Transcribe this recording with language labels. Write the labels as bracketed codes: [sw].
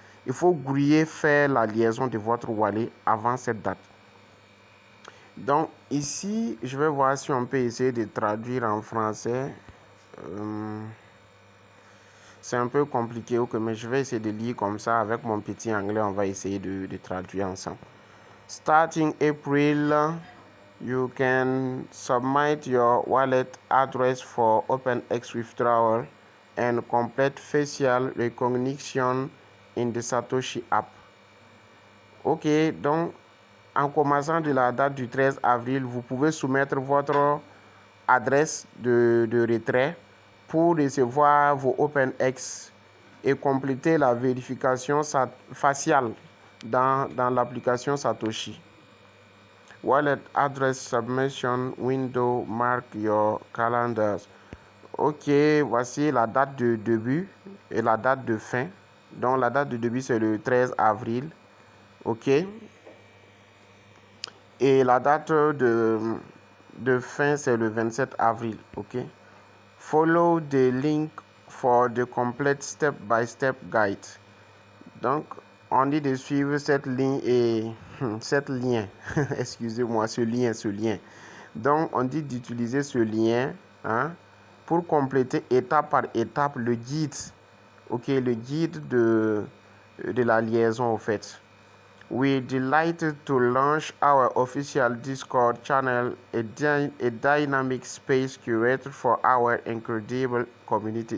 [fr] Il faut grouiller faire la liaison de votre wallet avant cette date. Donc, ici, je vais voir si on peut essayer de traduire en français. C'est un peu compliqué, mais je vais essayer de lire comme ça avec mon petit anglais. On va essayer de traduire ensemble. [en] Starting April, you can submit your wallet address for OpenX withdrawal and complete facial recognition in the Satoshi app. [fr] Ok, donc en commençant de la date du 13 avril, vous pouvez soumettre votre adresse de retrait pour recevoir vos OpenX et compléter la vérification faciale dans l'application Satoshi. [en] Wallet address submission window, mark your calendars. [fr] Ok, voici la date de début et la date de fin. Donc la date de début c'est le 13 avril. Ok. Et la date de fin c'est le 27 avril. Ok. [en] Follow the link for the complete step-by-step guide. [fr] Donc, on dit de suivre cette ligne et cette lien. Excusez-moi, ce lien. Donc, on dit d'utiliser ce lien pour compléter étape par étape le guide. Ok, le guide de la liaison au fait. [en] We're delighted to launch our official Discord channel, a dynamic space curated for our incredible community.